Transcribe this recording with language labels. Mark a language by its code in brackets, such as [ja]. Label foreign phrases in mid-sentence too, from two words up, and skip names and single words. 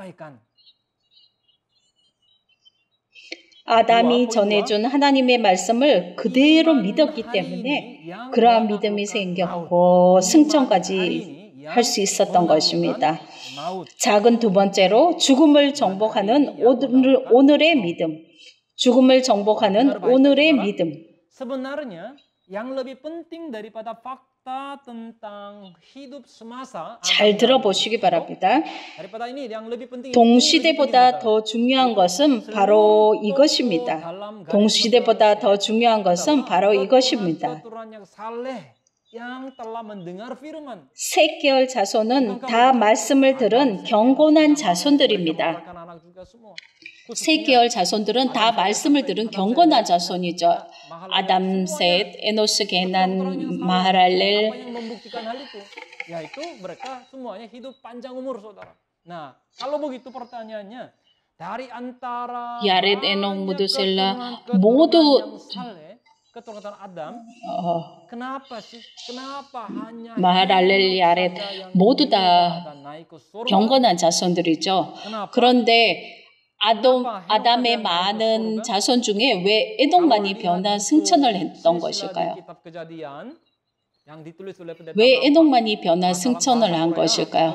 [ko] 아담이 전해준 하나님의 말씀을 그대로 믿었기 때문에 그러한 믿음이 생겼고 승천까지 할 수 있었던 것입니다. 작은 두 번째로 죽음을 정복하는 오늘의 믿음. 죽음을 정복하는 오늘의 믿음. [id] Sebenarnya yang lebih penting daripada fakta tentang hidup semasa [ko] 잘 들어보시기 바랍니다. 동시대보다 더 중요한 것은 바로 이것입니다. 동시대보다 더 중요한 것은 바로 이것입니다. 셋계열 자손은 다 말씀을 들은 경건한 자손들입니다. 셋계열 자손들은 다 말씀을 들은 경건한 자손이죠. 아담, 셋, 에노스, 게난, 마하랄렐. [id] Yaitu mereka semuanya hidup panjang umur, saudara. Nah, kalau begitu pertanyaannya, dari antara [ko] 야렛, 에녹, 무드셀라 모두 [id] keturunan Adam, kenapa sih? Kenapa hanya [ko] 마하랄렐, 야렛 모두 다 경건한 자손들이죠. 그런데 아담의 많은 자손 중에 왜 에녹만이 변화 승천을 했던 것일까요? 왜 에녹만이 변화 승천을 한 것일까요?